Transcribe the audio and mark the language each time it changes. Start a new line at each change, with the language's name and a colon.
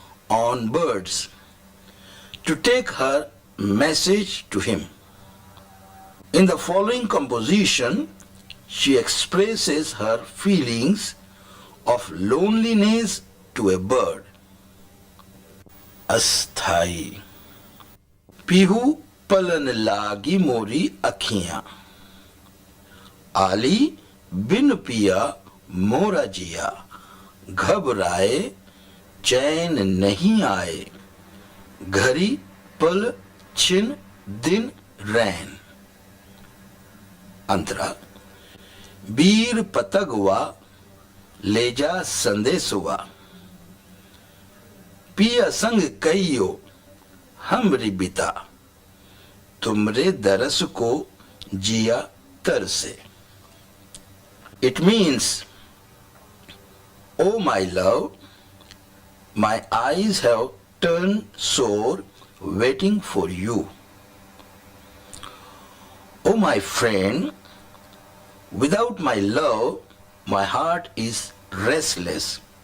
English: on birds to take her message to him. In the following composition, she expresses her feelings of loneliness to a bird.
Hindi: अस्थाई पीहू पलन लागी मोरी अखियां, आली बिन पिया मोरा जिया, घबराए चैन नहीं आए, घड़ी पल छिन दिन रैन. अंतरा बीर पतगवा ले जा संदेशवा, पिया संग कहियो हमरी बिता, तुमरे दरस को जिया तरसे.
English: It means, oh my love, my eyes have turned sore waiting for you. Oh my friend, without my love, my heart is restless.